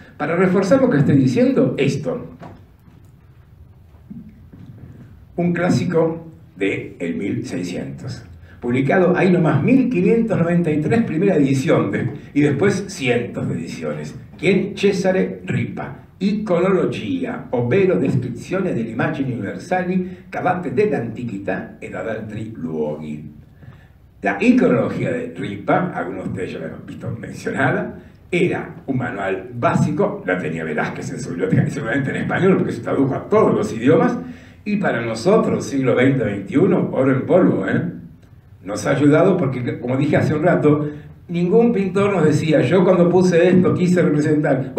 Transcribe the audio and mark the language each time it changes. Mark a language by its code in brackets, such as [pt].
[es] Para reforzar lo que estoy diciendo, esto. Un clásico del 1600, publicado ahí nomás, 1593, primera edición, y después cientos de ediciones. ¿Quién? Cesare Ripa. [it] Iconologia, ovvero descrizione delle immagini universali cavate dell'antichità ed ad altri luoghi. [es] La iconología de Ripa, algunos de ustedes ya la han visto mencionada, era un manual básico, la tenía Velázquez en su biblioteca, seguramente en español, porque se tradujo a todos los idiomas, y para nosotros, siglo XX-XXI, oro en polvo, nos ha ayudado porque, como dije hace un rato, ningún pintor nos decía, yo cuando puse esto quise representar.